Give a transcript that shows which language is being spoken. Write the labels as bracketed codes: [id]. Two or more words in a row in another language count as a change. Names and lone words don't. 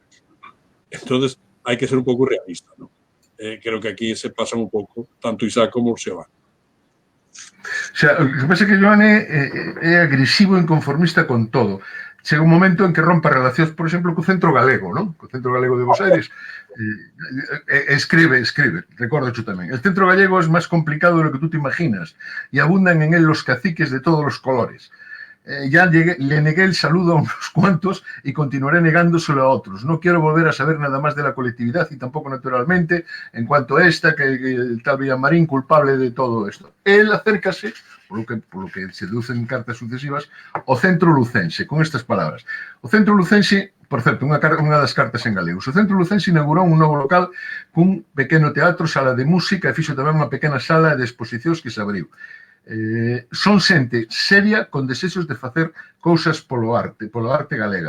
[gl] Entonces, hai que ser un pouco realista, non? Creo que aquí se pasan un pouco, tanto Isaac como o Seoane. O sea, o que pasa é que Joan é agresivo e inconformista con todo. Chega un momento en que rompa relacións, por exemplo, co Centro Galego, non? Co Centro Galego de Bos Aires. Escribe, recordo tamén. [es] El Centro Gallego es más complicado de lo que tú te imaginas y abundan en él los caciques de todos los colores. Ya le negué el saludo a unos cuantos y continuaré negándoselo a otros. No quiero volver a saber nada más de la colectividad y tampoco naturalmente en cuanto a esta, que el tal Villamarín culpable de todo esto. Él acércase, por lo que se deduce en cartas sucesivas, o Centro Lucense, con estas palabras. [gl] O Centro Lucense, por certo, unha das cartas en galego. O Centro Lucense inaugurou un novo local cun pequeno teatro, sala de música e fixo tamén unha pequena sala de exposicións que se abriu. Son xente seria con desexos de facer cousas polo arte galega.